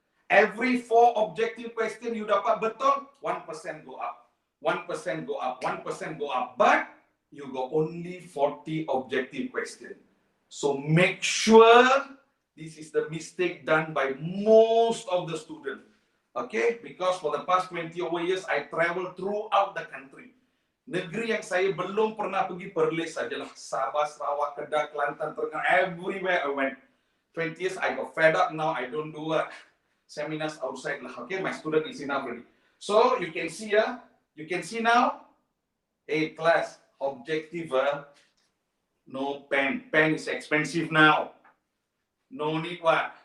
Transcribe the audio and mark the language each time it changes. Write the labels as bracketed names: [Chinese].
[English] Every 4 objective question you [Malay] dapat betul, [English] 1% go up, 1% go up, 1% go up. But you got only 40 objective question. So make sure this is the mistake done by most of the students. Okay, because for the past 20 over years, I traveled throughout the country. [Malay] Negeri yang saya belum pernah pergi Perlis sajalah. [English] Sabah, Sarawak, Kedah, Kelantan, Terengganu, everywhere I went. 20 years, I got fed up. Now I don't do seminars outside lah. Okay, my student is enough already. So you can see you can see now. Hey class, objective no pen. Pen is expensive now. No need what?